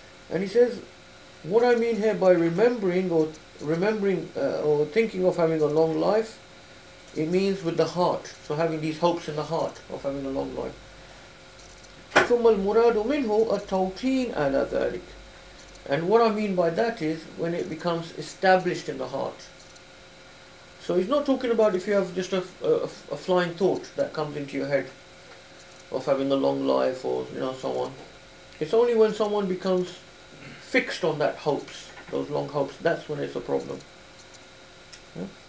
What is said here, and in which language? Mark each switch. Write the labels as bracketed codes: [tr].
[en] And he says, what I mean here by remembering or thinking of having a long life, it means with the heart. So having these hopes in the heart of having a long life. [ar] ثم المراد منه التوطين على ذلك. [en] And what I mean by that is when it becomes established in the heart. So he's not talking about if you have just a flying thought that comes into your head of having a long life or so on. It's only when someone becomes fixed on that hopes, those long hopes, that's when it's a problem. Yeah?